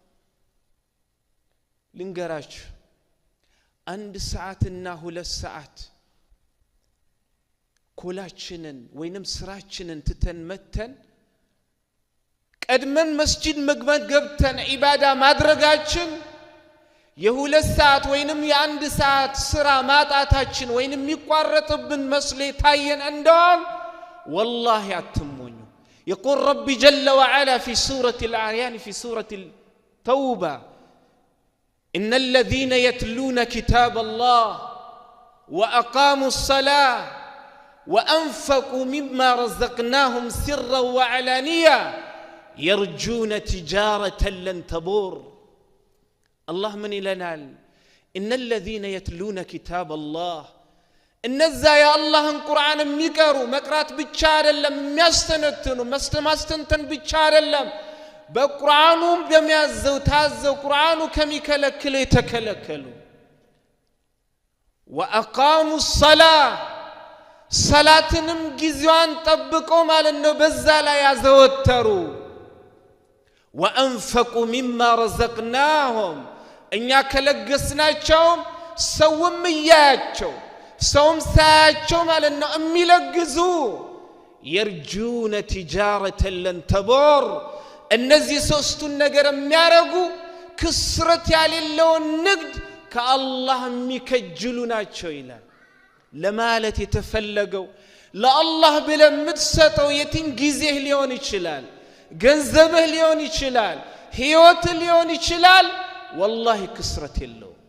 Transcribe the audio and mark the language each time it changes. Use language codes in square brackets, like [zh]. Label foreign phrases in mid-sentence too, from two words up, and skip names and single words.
[am] ልንገራችሁ 1 ሰዓትና 2 ሰዓት ኮላችንን ወይንም ስራችንን ትተን መተን ቀድመን መስጂድ መግባት ገብተን ኢባዳ ማድረጋችን የ2 ሰዓት ወይንም የ1 ሰዓት ስራ ማጣታችን ወይንም የሚቋረጥብን መስሎ ታየን እንደሆነ [ar] والله አትሞኙ። يقول ربي جل وعلا في سورة الأعيان في سورة التوبة إن الذين يتلون كتاب الله وأقاموا الصلاة وأنفقوا مما رزقناهم سرا وعلانية يرجون تجارة لن تبور. الله من لنا إن الذين يتلون كتاب الله [am] እነዚያ የአላህን ቁርአን የሚቀሩ መቅራት ብቻ አይደለም የሚያስተነትኑ ማስተንተን ብቻ አይደለም በቁርአኑ በሚያዘው ታዘው ቁርአኑ ከሚከለክለው የተከለከሉ [ar] وأقاموا الصلاة [am] ሰላትንም ጊዜዋን ጠብቀው ማለት ነው በዛ ላይ ያዘወተሩ [ar] وأنفقوا مما رزقناهم [am] እኛ ከለገስናቸው ሰውም ያያቸው ሰውም ሳያቸው ማለት ነው የሚለግዙ يرجون [ar] تجارة لن تبور [am] እነዚህ ሶስቱን ነገር የሚያረጉ ክስረት ያሌለውን ንግድ ከአላህ የሚከጅሉ ናቸው ይላል። ለማለት የተፈለገው ለአላህ ብለህ የምትሰጠው የትም ጊዜህ ሊሆን ይችላል፣ ገንዘብህ ሊሆን ይችላል፣ ህይወትህ ሊሆን ይችላል። والله ክስረት የለው።